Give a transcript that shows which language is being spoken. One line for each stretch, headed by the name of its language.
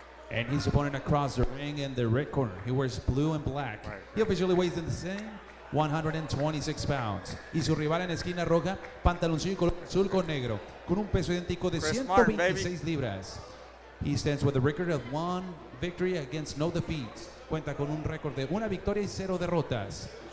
English: And his opponent across the ring in the red corner. He wears blue and black. He officially weighs in the same 126 pounds.
Spanish: Y su rival en la esquina roja, pantaloncillo color azul con negro, con un peso idéntico de 126 libras.
English: He stands with a record of 1 victory against no defeats.
Spanish: Cuenta con un récord de 1 victoria y 0 derrotas.